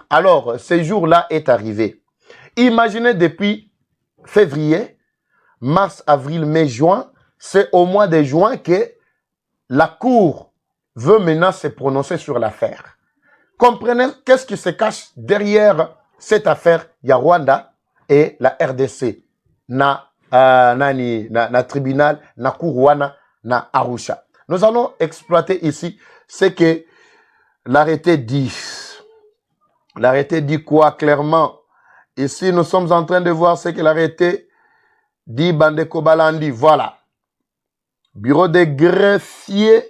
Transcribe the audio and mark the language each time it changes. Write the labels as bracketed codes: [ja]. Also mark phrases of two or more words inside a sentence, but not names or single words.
[fr] Alors, ce jour-là est arrivé. Imaginez depuis février, mars, avril, mai, juin, c'est au mois de juin que la Cour veut maintenant se prononcer sur l'affaire. Comprenez qu'est-ce qui se cache derrière cette affaire. Il y a Rwanda et la RDC. [ln] Na tribunal, na Cour na Arusha. [fr] Nous allons exploiter ici ce que l'arrêté dit. L'arrêté dit quoi clairement? Ici, nous sommes en train de voir ce que l'arrêté dit [ln] Bandeko Balandi. [fr] Voilà. Bureau des greffiers.